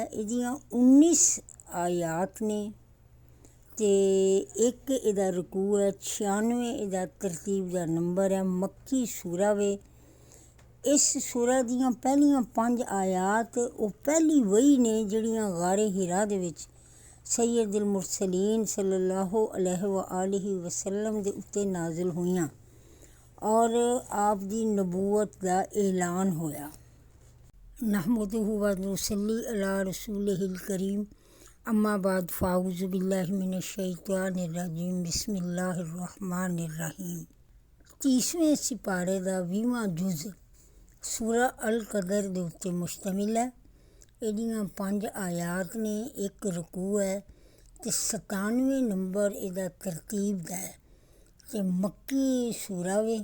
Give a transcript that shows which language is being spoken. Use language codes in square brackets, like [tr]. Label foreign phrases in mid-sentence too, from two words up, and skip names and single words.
[pa] ਇਹਦੀਆਂ 19 ਆਇਤ ਨੇ ਤੇ ਇੱਕ ਇਹਦਾ ਰਕੂ ਹੈ, 96 ਇਹਦਾ ਤਰਤੀਬ ਦਾ ਨੰਬਰ ਹੈ। ਮੱਕੀ ਸੂਰਾ ਵੇ। ਇਸ ਸੂਰਾ ਦੀਆਂ ਪਹਿਲੀਆਂ 5 ਆਇਤ ਉਹ ਪਹਿਲੀ ਵਹੀ ਨੇ ਜਿਹੜੀਆਂ ਗਾਰੇ ਹਿਰਾ ਦੇ ਵਿੱਚ [ar] سيد المرسلين صلى الله عليه وآله وسلم [pa] ਦੇ ਉੱਤੇ ਨਾਜ਼ਿਲ ਹੋਈਆਂ ਔਰ ਆਪ ਦੀ ਨਬੂਵਤ ਦਾ ਐਲਾਨ ਹੋਇਆ। [ar] نحمده ونصلي على رسوله الكريم أما بعد فأعوذ بالله من الشيطان الرجيم بسم الله الرحمن الرحيم. [pa] 30ਵੇਂ ਸਿਪਾਰੇ ਦਾ 20ਵਾਂ ਜੁਜ਼ ਸੂਰਾ ਅਲ ਕਦਰ ਦੇ ਉੱਤੇ ਮੁਸ਼ਤਮਿਲ ਹੈ। ਇਹਦੀਆਂ 5 ਆਇਤ ਨੇ, ਇੱਕ ਰਕੂ ਹੈ ਤੇ 97 ਨੰਬਰ ਇਹਦਾ ਤਰਤੀਬ ਦਾ ਹੈ ਤੇ ਮੱਕੀ ਸੂਰਾ ਵੇ।